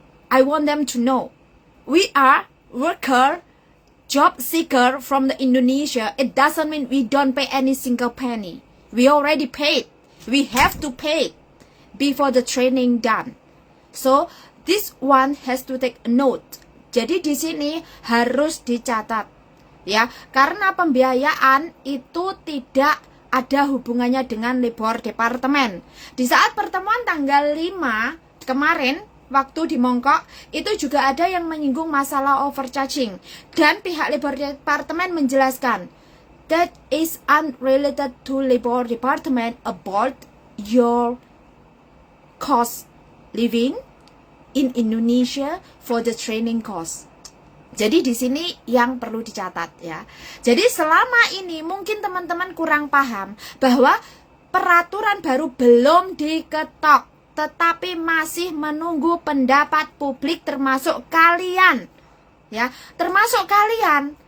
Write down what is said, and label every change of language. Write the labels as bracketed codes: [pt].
[en] I want them to know we are worker, job seeker from the Indonesia. It doesn't mean we don't pay any single penny. We already paid. We have to pay before the training done. So this one has to take a note. [id] Jadi di sini harus dicatat ya, karena pembiayaan itu tidak ada hubungannya dengan Labor Department. Di saat pertemuan tanggal 5 kemarin waktu di Mongkok, itu juga ada yang menyinggung masalah overcharging. Dan pihak Labor Department menjelaskan, [en] that is unrelated to Labor Department about your cost living in Indonesia for the training cost. [id] Jadi di sini yang perlu dicatat ya. Jadi selama ini mungkin teman-teman kurang paham bahwa peraturan baru belum diketok, tetapi masih menunggu pendapat publik termasuk kalian ya, termasuk kalian.